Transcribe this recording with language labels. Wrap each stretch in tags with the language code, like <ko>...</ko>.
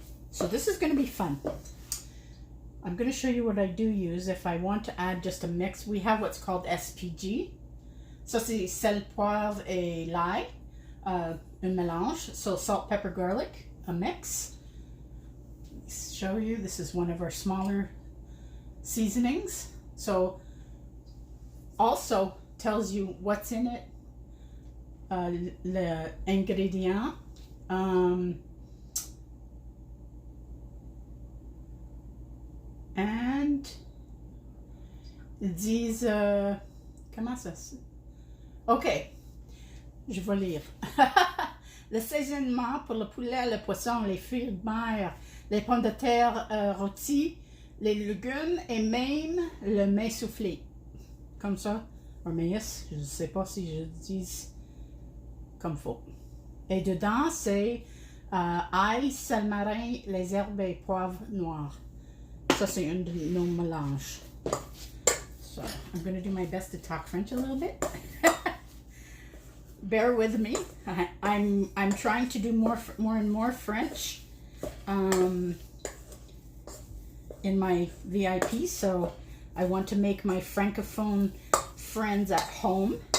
<en>So this is going to be fun. I'm going to show you what I do use if I want to add just a mix. We have what's called SPG.</en> <fr>Ça, c'est sel, poivre et l'ail, un mélange.</fr> <en>So salt, pepper, garlic, a mix. Let me show you. This is one of our smaller seasonings. So also tells you what's in it,</en> <fr>le ingrédient. And ils disent, comment ça se... Ok, je vais lire. Le saisonnement pour le poulet, le poisson, les fruits de mer, les pommes de terre rôties, les légumes et même le mets soufflé. Comme ça, ou maïs, je ne sais pas si je dis comme faut. Et dedans, c'est Ail, salmarin, les herbes et poivre noir. Ça, c'est un de nos mélanges.</fr> <en>So, I'm going to do my best to talk French a little bit. Bear with me. I'm trying to do more and more French in my VIP, so I want to make my Francophone friends at home.</en>